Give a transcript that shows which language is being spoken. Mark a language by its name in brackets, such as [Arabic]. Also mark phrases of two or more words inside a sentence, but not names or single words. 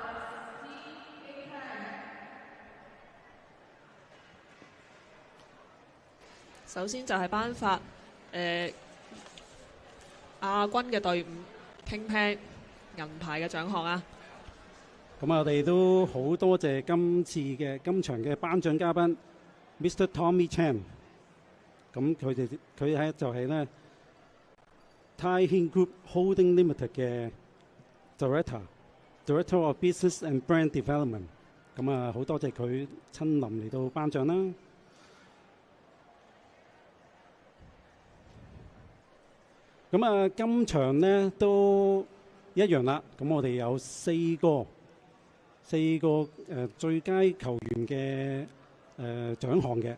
[Cantonese] 首先就係頒發亞軍嘅隊伍Ping Pang銀牌嘅獎項啊！咁我哋都好多謝今場嘅頒獎嘉賓 Mr. Tommy Chan。咁佢就係咧 Thai Hin Group Holding Limited 嘅 [English] Director of Business and Brand Development。 [Cantonese] 咁啊，好多謝佢親臨嚟到頒獎啦。咁啊，今場呢都一樣啦。咁我哋有四個最佳球員嘅獎項嘅。